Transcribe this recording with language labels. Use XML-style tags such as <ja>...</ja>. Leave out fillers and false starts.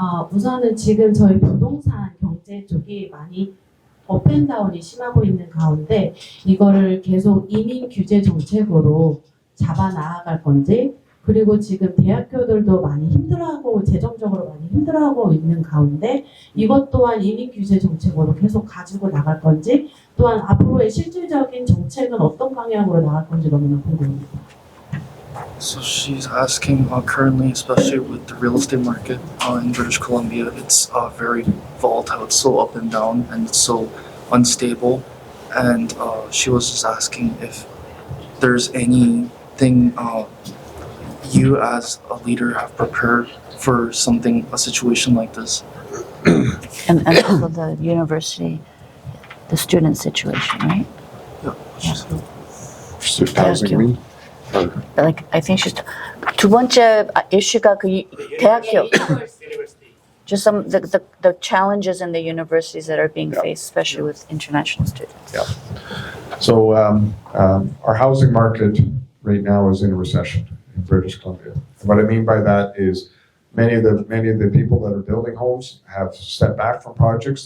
<ko>우선은 지금 저희 부동산 경제 쪽이 많이 업앤다운이 심하고 있는 가운데 이거를 계속 이민 규제 정책으로 잡아 나아갈 건지, 그리고 지금 대학교들도 많이 힘들어하고 재정적으로 많이 힘들어하고 있는 가운데 이것 또한 이민 규제 정책으로 계속 가지고 나갈 건지, 또한 앞으로의 실질적인 정책은 어떤 방향으로 나갈 건지 너무나 궁금합니다.</ko> <en>So she's asking currently, especially with the real estate market in British Columbia, it's very volatile, it's so up and down, and it's so unstable. And she was just asking if there's anything you as a leader have prepared for a situation like this. And also the university, the student situation, right? Student housing, you mean? I think she's</en> <ko>두 번째 이슈가 그 대학교.</ko> <en>Just some the challenges in the universities that are being faced, especially with international students. Yeah. So our housing market right now is in a recession in British Columbia. And what I mean by that is many of the people that are building homes have stepped back from projects.</en>